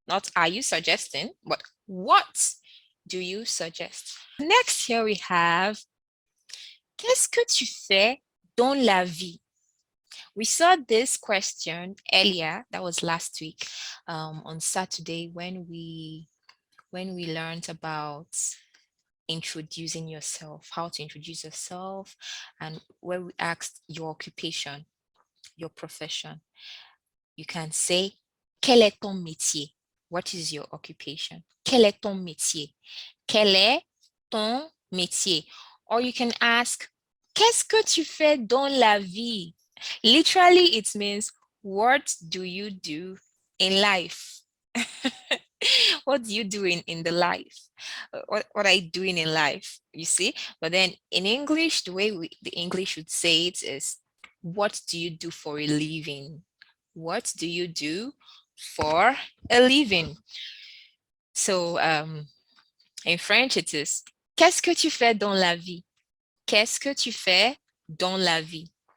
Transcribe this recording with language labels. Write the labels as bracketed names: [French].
[English] Not are you suggesting, but what do you suggest? Next here we have, [French] qu'est-ce que tu fais dans la vie? [English] We saw this question earlier, that was last week, on Saturday when we learned about introducing yourself, how to introduce yourself, and where we asked your occupation, your profession. You can say, [French] quel est ton métier? [English] What is your occupation? [French] Quel est ton métier? Quel est ton métier? [English] Or you can ask, [French] qu'est-ce que tu fais dans la vie? [English] Literally, it means, what do you do in life? What do you do in the life? What are you doing in life? You see? But then in English, the way the English would say it is, what do you do for a living? What do you do for a living? So in French, it is, [French] qu'est-ce que tu fais dans la vie? Qu'est-ce que tu fais dans la vie?